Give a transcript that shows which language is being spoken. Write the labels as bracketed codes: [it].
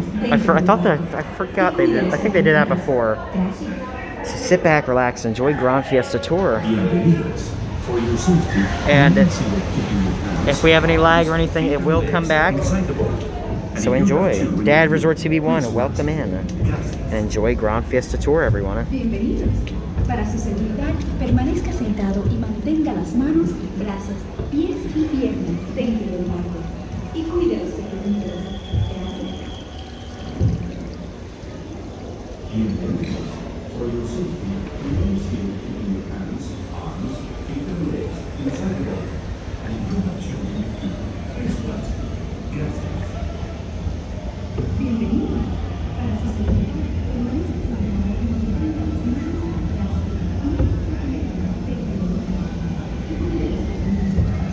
[en] I forgot they did. I think they did that before. So sit back, relax, enjoy Grand Fiesta Tour. And if we have any lag or anything, it will come back. So enjoy. Dad Resort TV1, welcome in. And enjoy Grand Fiesta Tour, everyone. [es] Bienvenidos. Para su seguridad, permanezca sentado y mantenga las manos, brazos, pies y piernas dentro del barco. Y cuide a los pequeñitos. Gracias. [en] For your safety, please keep your hands, arms, feet and legs inside the boat and do not show them. Please gracias. [es] Bienvenidos. Para su seguridad, permanezca sentado y mantenga las manos, brazos, pies y piernas dentro del barco. Y cuide a los pequeñitos.